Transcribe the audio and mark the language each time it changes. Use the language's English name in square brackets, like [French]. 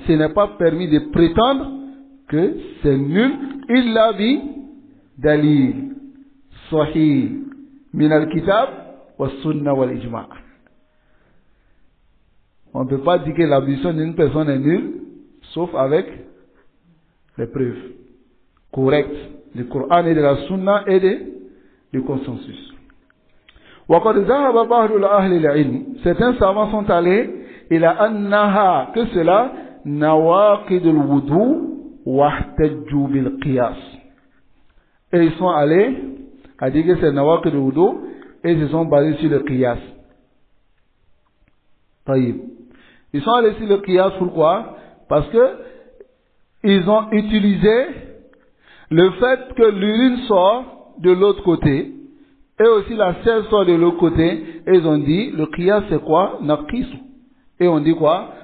[French] Ce n'est pas permis de prétendre que c'est nul [Arabic] illa bi dalil sahih min al-kitab wa sunna wal ijma'. [French] On ne peut pas dire que l'ablution d'une personne est nulle, sauf avec les preuves correctes du Coran et de la Sunna et du consensus. [Arabic] وقد ذهب بعض أهل العلم, [French] certains savants sont allés [Arabic] إلى أنها, [French] que cela [Arabic] نواقض الوضوء واحتجوا بالقياس. [French] Et ils sont allés à dire que c'est nawaqid al-wudu et ils se sont basés sur le qiyas. Ils sont allés sur le qiyas, pourquoi? Parce que ils ont utilisé le fait que l'urine sort de l'autre côté et aussi la selle sort de l'autre côté, et ils ont dit le qiyas c'est quoi? Naqis. Et on dit quoi?